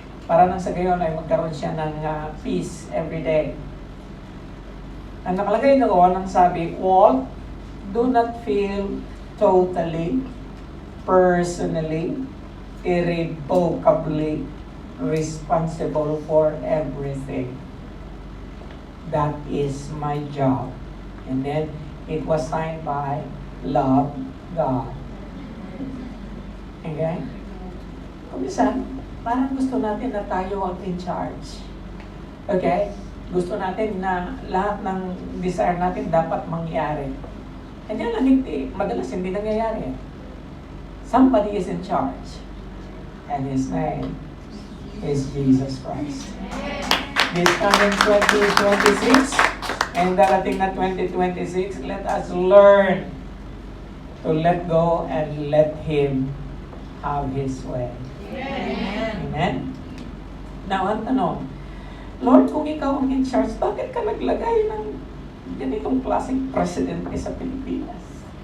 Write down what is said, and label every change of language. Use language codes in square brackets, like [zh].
[tl] Para nang sa gayon ay magkaroon siya ng [en] peace every day. [tl] Ang nakalagay doon, ang sabi, [en] Walt, do not feel totally, personally, irrevocably responsible for everything. That is my job. And then, it was signed by Love God. Okay? [tl] Kumisan, parang gusto natin na tayo ang in charge. Okay? Gusto natin na lahat ng desire natin dapat mangyari. And yan lang hindi, madalas hindi nangyayari. [en] Somebody is in charge. And His name is Jesus Christ. This coming 2026 and [tl] darating na [en] 2026, let us learn to let go and let Him have His way. Amen. Amen? [tl] Now, ang tanong, Lord, kung ikaw ang in charge, bakit ka naglagay ng ganitong klaseng presidente sa Pilipinas?